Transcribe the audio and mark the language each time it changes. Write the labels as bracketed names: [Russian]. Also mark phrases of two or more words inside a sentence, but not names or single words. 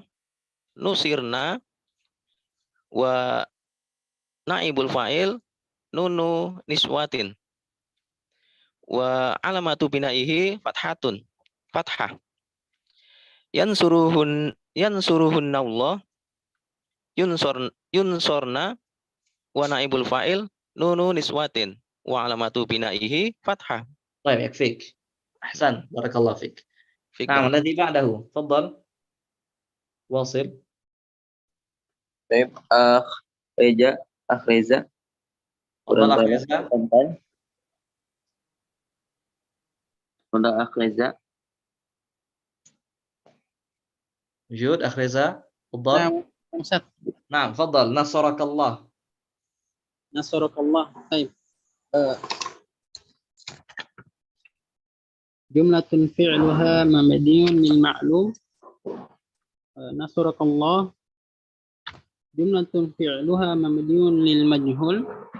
[Arabic] نصرن ونائب الفاعل نون نسوة وعلامة بنائه فتحة. ينصرهن الله. ينصرن ونائب الفاعل نون نسوة وعلامة بنائه فتحة. [Indonesian] Baik, yakfik. [Arabic] أحسن بارك الله فيك نعم الذي بعده تفضل. Wasil. [Indonesian] Baik, Reza. [Arabic] Tafadhal Reza. [Indonesian] Untuk Reza. Wujud Reza. [Arabic] Tafadhal. نعم تفضل. Nasarakallah. Nasarakallah. Baik. جملة فعلها مبني للمعلوم. Nasarakallah. جملة فعلها مبني للمجهول.